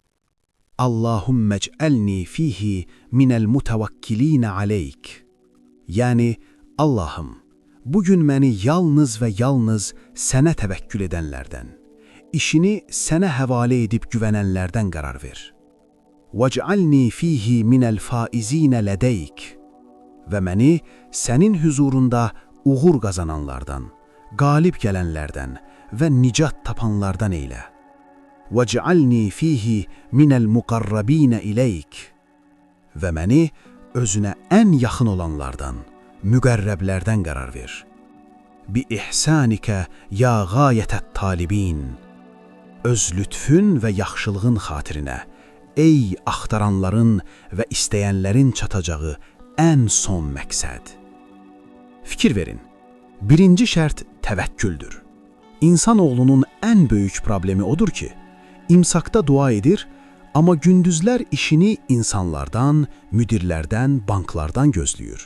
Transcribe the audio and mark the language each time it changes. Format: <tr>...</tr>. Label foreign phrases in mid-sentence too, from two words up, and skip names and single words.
<ar>اللهم اجعلني فيه من المتوكلين عليك.</ar> <az>Yəni, Allahım, bugün məni yalnız və yalnız sənə təvəkkül edənlərdən, işini sənə həvalə edib güvənənlərdən qərar ver.</az> <ar>وَجْعَلْنِي فِيهِ مِنَ الْفَائِزِينَ لَدَيْكِ</ar> <az>və məni sənin huzurunda uğur qazananlardan, qalib gələnlərdən və nicat tapanlardan eylə.</az> <ar>وَجْعَلْنِي فِيهِ مِنَ الْمُقَرَّبِينَ إِلَيْكِ</ar> <az>və məni özünə ən yaxın olanlardan, müqərrəblərdən qərar ver.</az> <ar>بِإِحْسَانِكَ يَا غَايَةَ الطَّالِبِينَ</ar> <az>öz lütfün və yaxşılığın xatirinə, ey axtaranların və istəyənlərin çatacağı ən son məqsəd. Fikir verin, birinci şərt təvəkküldür. İnsanoğlunun ən böyük problemi odur ki, imsakda dua edir, amma gündüzlər işini insanlardan, müdirlərdən, banklardan gözləyir.</az>